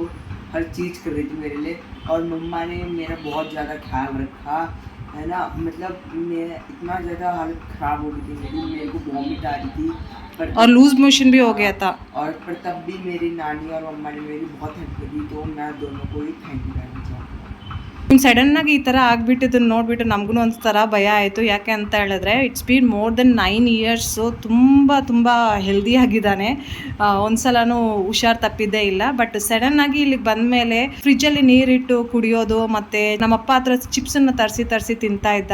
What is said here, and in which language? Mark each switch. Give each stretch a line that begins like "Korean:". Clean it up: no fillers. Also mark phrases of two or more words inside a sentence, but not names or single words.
Hindi: हर चीज़ कर रही थी मेरे लिए. और मम्मा ने मेरा बहुत ज़्यादा ख्याल रखा है ना. मतलब मैं इतना ज़्यादा हालत ख़राब हो गई थी मेरे को वॉमिट आ रही थी, और
English: loose motion
Hindi: भी हो गया था. और पर तब भी मेरी नानी और मम्मा ने मेरी बहुत हेल्प की, तो मैं दोनों को ही
English: thank you
Hindi: कहना चाहूँगा.
Kannada: ಸಡನ್ನಾಗಿ ಈ ಥರ ಆಗಿಬಿಟ್ಟಿದ್ದನ್ನು ನೋಡಿಬಿಟ್ಟು ನಮಗೂ ಒಂಥರ ಭಯ ಆಯಿತು. ಯಾಕೆ ಅಂತ ಹೇಳಿದ್ರೆ
English: it's been more than 9 years.
Kannada: ತುಂಬ ಹೆಲ್ದಿಯಾಗಿದ್ದಾನೆ. ಒಂದು ಸಲನೂ ಹುಷಾರು ತಪ್ಪಿದ್ದೇ ಇಲ್ಲ. ಬಟ್ ಸಡನ್ನಾಗಿ ಇಲ್ಲಿಗೆ ಬಂದಮೇಲೆ ಫ್ರಿಜ್ಜಲ್ಲಿ ನೀರಿಟ್ಟು ಕುಡಿಯೋದು, ಮತ್ತು ನಮ್ಮಪ್ಪ ಹತ್ರ ಚಿಪ್ಸನ್ನು ತರಿಸಿ ತಿಂತಾ ಇದ್ದ.